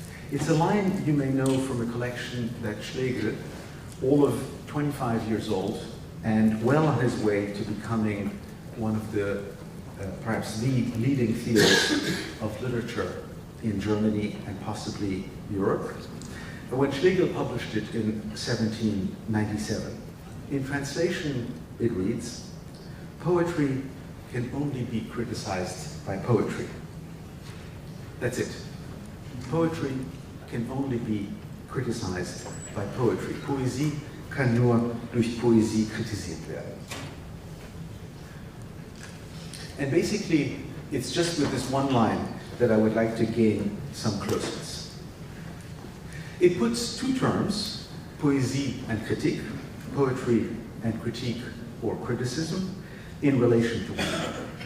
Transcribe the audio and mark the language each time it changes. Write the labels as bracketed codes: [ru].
[en] It's a line you may know from a collection that Schlegel, all of 25 years old, and well on his way to becoming one of the, perhaps the leading fields of literature in Germany and possibly Europe, when Schlegel published it in 1797. In translation, it reads, "Poetry can only be criticized by poetry." That's it. Poetry can only be criticized by poetry. [de] Poesie kann nur durch Poesie kritisiert werden. [en] And basically, it's just with this one line that I would like to gain some closeness. It puts two terms, poésie and critique, poetry and critique or criticism, in relation to one another.